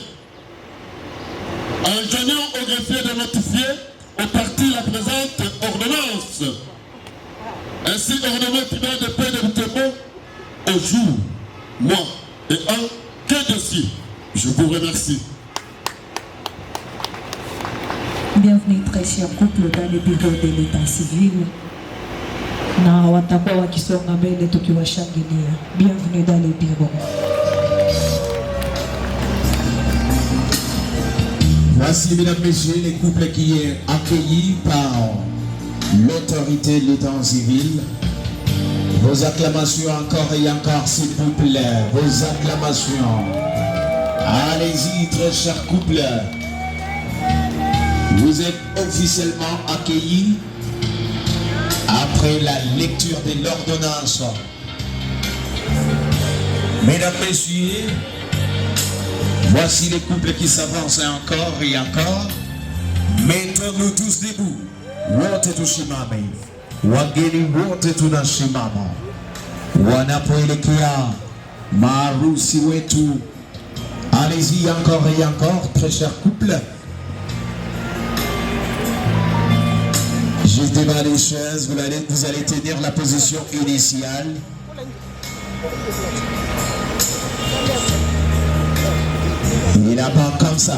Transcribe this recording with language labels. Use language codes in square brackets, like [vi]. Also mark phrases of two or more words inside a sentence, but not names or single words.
[fr] Enjoignant au greffier de notifier aux parties la présente ordonnance. Ainsi ordonné tribunal de paix de Butembo au jour, mois et an que dossier. Je vous remercie. Bienvenue très chers couples dans le bureau de l'état civil. [sw] Na watakuwa wakisonga mbele tukiwashangilia. [fr] Bienvenue dans le bureau. Voici, mesdames, messieurs, les couples qui est accueillis par l'autorité de l'état civil. Vos acclamations encore et encore, s'il vous plaît. Vos acclamations. Allez-y, très chers couples. Vous êtes officiellement accueillis après la lecture de l'ordonnance. Mesdames, messieurs, voici les couples qui s'avancent encore et encore. Mettons-nous tous debout. [sw] Wote tusimame. Wageni wote tunasimama. Wanapoelekea maharusi wetu. [fr] Allez-y encore et encore, très chers couples. Juste devant les chaises, vous allez tenir la position initiale. Et là-bas, comme ça.